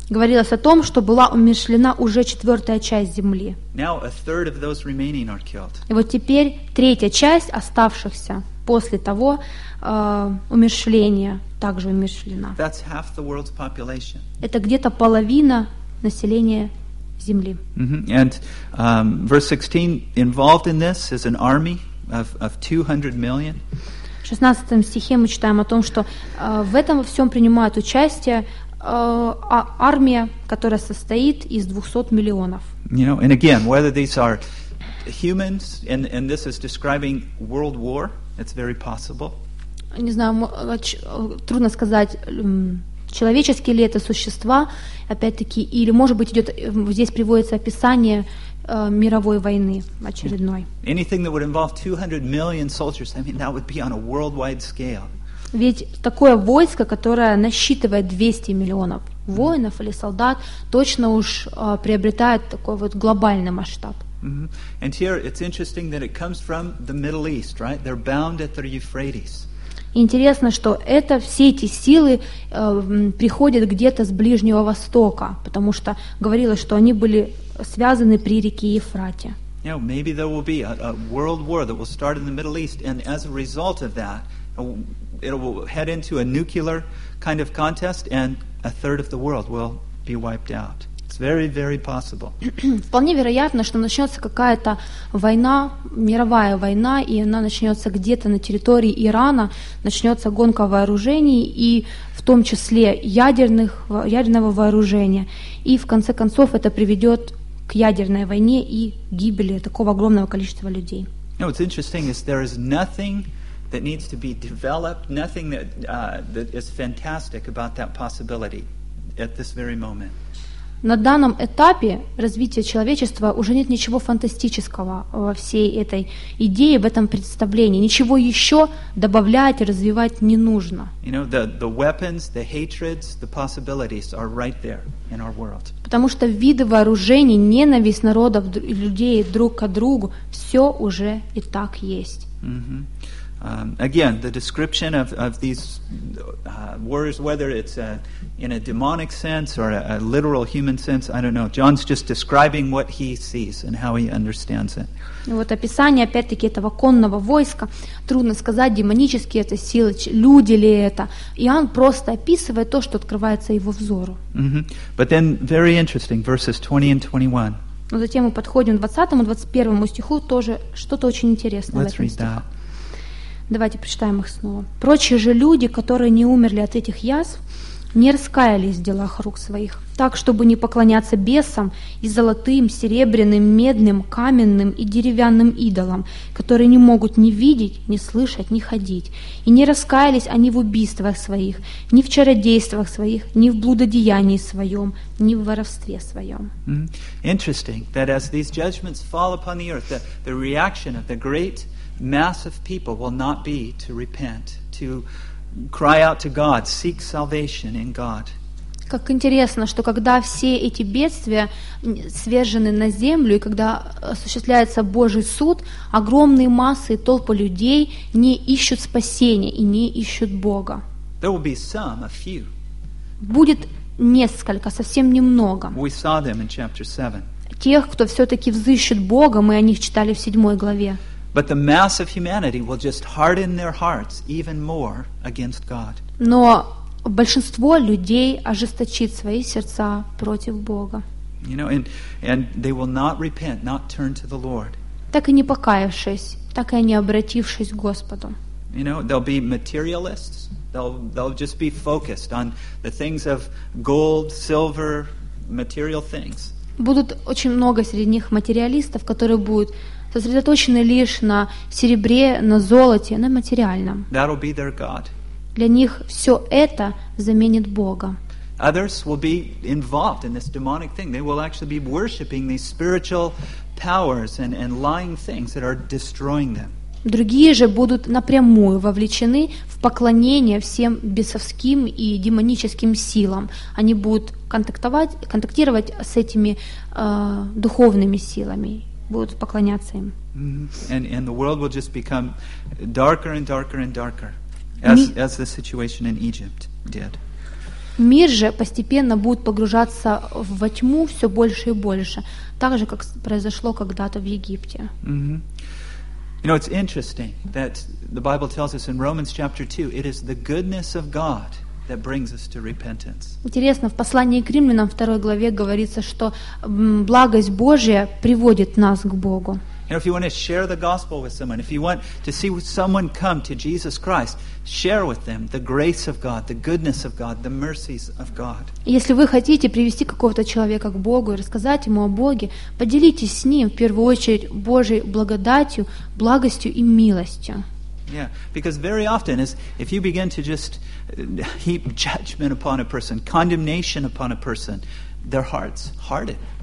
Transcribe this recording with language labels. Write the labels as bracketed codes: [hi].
[ru] Говорилось о том, что была умерщвлена уже четвертая часть земли. [en] Now a third of those remaining are killed. [ru] И вот теперь третья часть оставшихся после того умерщвления также умерщвлена. [en] That's half the world's population. [ru] Это где-то половина населения земли. Mm-hmm. [en] And verse 16, involved in this is an army of 200 million. [ru] В 16 стихе мы читаем о том, что в этом во всем принимает участие армия, которая состоит из 200 миллионов. [en] You know, and again, whether these are humans, and this is describing world war, it's very possible. [ru] Не знаю, трудно сказать, человеческие ли это существа, опять-таки, или, может быть, идет, здесь приводится описание мировой войны очередной. [en] Anything that would involve 200 million soldiers, I mean, that would be on a worldwide scale. [ru] Ведь такое войско, которое насчитывает 200 миллионов воинов или солдат, точно уж приобретает такой вот глобальный масштаб. Mm-hmm. [en] And here it's interesting that it comes from the Middle East, right? They're bound at the Euphrates. [ru] Интересно, что это все эти силы приходят где-то с Ближнего Востока, потому что говорилось, что они были связаны при реке Евфрате. [en] Yeah, maybe there will be a world war that will start in the Middle East, and as a result of that, it will head into a nuclear kind of contest, and a third of the world will be wiped out. It's very, very possible. [ru] Вполне вероятно, что начнется какая-то война, мировая война, и она начнется где-то на территории Ирана, начнется гонка вооружений, и в том числе ядерного вооружения, и в конце концов это приведет к ядерной войне и гибели такого огромного количества людей. [en] No, what's interesting is there is nothing that needs to be developed, nothing that that is fantastic about that possibility at this very moment. [ru] На данном этапе развития человечества уже нет ничего фантастического во всей этой идее, в этом представлении. Ничего еще добавлять и развивать не нужно. [en] You know, the weapons, the hatreds, the possibilities are right there in our world. [ru] Потому что виды вооружений, ненависть народов и людей друг к другу, все уже и так есть. Mm-hmm. [en] Again, the description of these wars, whether it's in a demonic sense or a literal human sense, I don't know. John's just describing what he sees and how he understands it. [ru] Вот описание, опять-таки, этого конного войска. Трудно сказать, демонические это силы, люди ли это. Иоанн просто описывает то, что открывается его взору. [en] Mm-hmm. But then, very interesting, verses 20 and 21. [ru] Но затем мы подходим к 20-му, 21-му стиху, тоже что-то очень интересное. [en] Let's [ru] в этом стихе. [en] Read that. [ru] Давайте прочитаем их снова. «Прочие же люди, которые не умерли от этих язв, не раскаялись в делах рук своих, так, чтобы не поклоняться бесам и золотым, серебряным, медным, каменным и деревянным идолам, которые не могут ни видеть, ни слышать, ни ходить. И не раскаялись они в убийствах своих, ни в чародействах своих, ни в блудодеянии своем, ни в воровстве своем». [en] Interesting that as these judgments fall upon the earth, the reaction of the great mass of people will not be to repent, to cry out to God, seek salvation in God. [ru] Как интересно, что когда все эти бедствия свержены на землю и когда осуществляется Божий суд, огромные массы и толпы людей не ищут спасения и не ищут Бога. [en] There will be some, a few. [ru] Будет несколько, совсем немного. [en] We saw them in chapter 7. [ru] Тех, кто все-таки взыщет Бога, мы о них читали в 7 главе. [en] But the mass of humanity will just harden their hearts even more against God. [ru] Но большинство людей ожесточит свои сердца против Бога. [en] You know, and they will not repent, not turn to the Lord. [ru] Так и не покаявшись, так и не обратившись к Господу. [en] You know, there'll be materialists. They'll just be focused on the things of gold, silver, material things. [ru] Будут очень много среди них материалистов, которые будут сосредоточены лишь на серебре, на золоте, на материальном. [en] That'll be their God. [ru] Для них все это заменит Бога. [en] Others will be involved in this demonic thing. They will actually be worshiping these spiritual powers and lying things that are destroying them. [ru] Другие же будут напрямую вовлечены в поклонение всем бесовским и демоническим силам. Они будут контактировать с этими духовными силами, будут поклоняться им. [en] And the world will just become darker and darker and darker, as the situation in Egypt did. [ru] Мир же постепенно будет погружаться во тьму все больше и больше, так же, как произошло когда-то в Египте. Mm-hmm. [en] You know, it's interesting that the Bible tells us in Romans chapter 2, it is the goodness of God that brings us to repentance. [ru] Интересно, в послании к Римлянам 2 главе говорится, что благость Божия приводит нас к Богу. [en] You know, if you want to share the gospel with someone, if you want to see someone come to Jesus Christ, share with them the grace of God, the goodness of God, the mercies of God. [ru] Если вы хотите привести какого-то человека к Богу и рассказать ему о Боге, поделитесь с ним в первую очередь Божьей благодатью, благостью и милостью. [en] Yeah, because very often if you begin to just heap judgment upon a person, condemnation upon a person, their hearts harden.